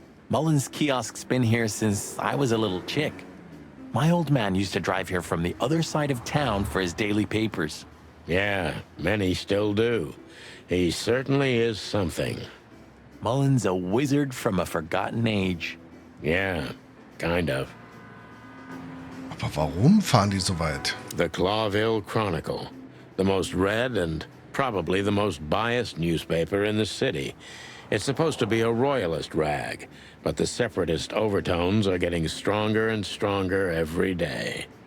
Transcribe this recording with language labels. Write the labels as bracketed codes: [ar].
[en] Mullen's kiosk's been here since I was a little chick. My old man used to drive here from the other side of town for his daily papers. Yeah, many still do. He certainly is something. Mullen's a wizard from a forgotten age. Yeah, kind of. [de] Aber warum fahren die so weit? [en] The Clawville Chronicle, the most read and probably the most biased newspaper in the city. It's supposed to be a royalist rag, but the separatist overtones are getting stronger and stronger every day.